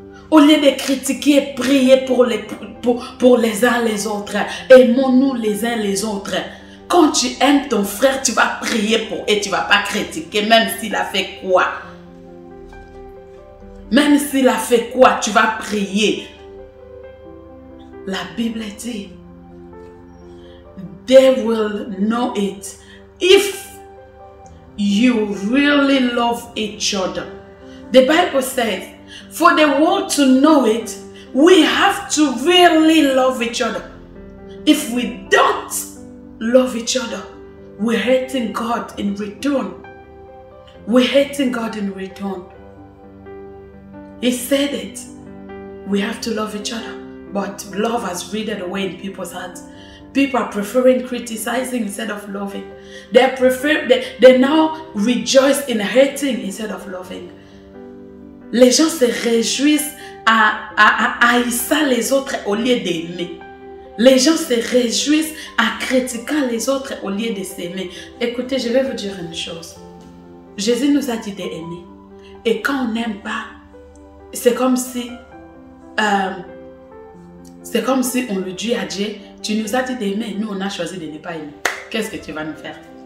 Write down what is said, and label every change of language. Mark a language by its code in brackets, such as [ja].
[fr] Au lieu de critiquer, prier pour les uns les autres. Aimons-nous les uns les autres. Quand tu aimes ton frère, tu vas prier pour et tu ne vas pas critiquer, même s'il a fait quoi. Même s'il a fait quoi, tu vas prier. La Bible dit, [en] they will know it if you really love each other. The Bible says, for the world to know it, we have to really love each other. If we don't love each other, we're hating God in return. We're hating God in return. He said it. We have to love each other. But love has withered away in people's hearts. People are preferring criticizing instead of loving. They now rejoice in hating instead of loving. [fr] Les gens se réjouissent à haïssant les autres au lieu d'aimer. Les gens se réjouissent en critiquant les autres au lieu de s'aimer. Écoutez, je vais vous dire une chose. Jésus nous a dit d'aimer. Et quand on n'aime pas, c'est comme si on lui dit à Dieu, tu nous as dit d'aimer, nous on a choisi de ne pas aimer. Qu'est-ce que tu vas nous faire?